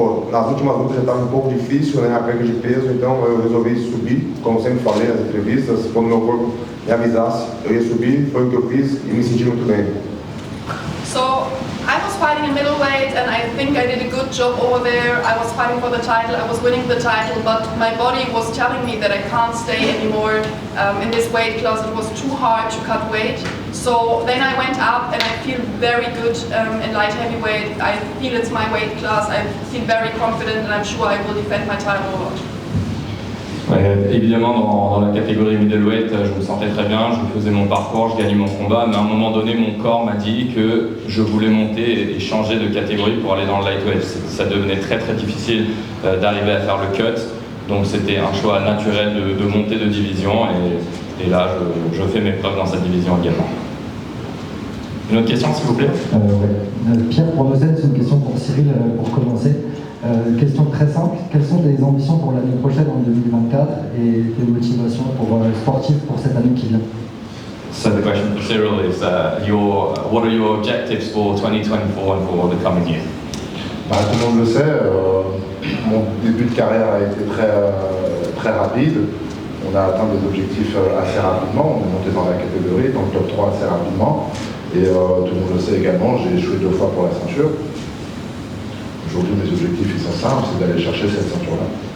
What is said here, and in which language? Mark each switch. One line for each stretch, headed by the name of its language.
Portuguese: Nas últimas lutas já estava um pouco difícil, né, a perda de peso, então eu resolvi subir, como sempre falei nas entrevistas, quando meu corpo me avisasse, eu ia subir, foi o que eu fiz e me senti muito bem.
English: So, I was fighting fighting in middleweight, and I think I did a good job over there. I was fighting for the title, I was winning the title, but my body was telling me that I can't stay anymore in this weight class. It was too hard to cut weight. So then I went up, and I feel very good in light heavyweight. I feel it's my weight class. I feel very confident, and I'm sure I will defend my title a lot.
French: Évidemment, dans la catégorie middleweight, je me sentais très bien, je faisais mon parcours, je gagnais mon combat, mais à un moment donné, mon corps m'a dit que je voulais monter et changer de catégorie pour aller dans le lightweight. Ça devenait très très difficile d'arriver à faire le cut, donc c'était un choix naturel de monter de division, et là, je fais mes preuves dans cette division également. Une autre question, s'il vous plaît? Pierre, pour Lausanne, c'est une question pour Cyril, pour commencer. Question très simple, quelles sont tes ambitions pour l'année prochaine en 2024 et tes motivations sportives pour cette année qui vient?
English: So the question for Cyril is, what are your objectives for 2024 and for the coming year?
French: Tout le monde le sait, mon début de carrière a été très rapide. On a atteint des objectifs assez rapidement, on est monté dans la catégorie, dans le top 3 assez rapidement. Et tout le monde le sait également, j'ai échoué 2 fois pour la ceinture. Aujourd'hui, mes objectifs ils sont simples, c'est d'aller chercher cette ceinture-là.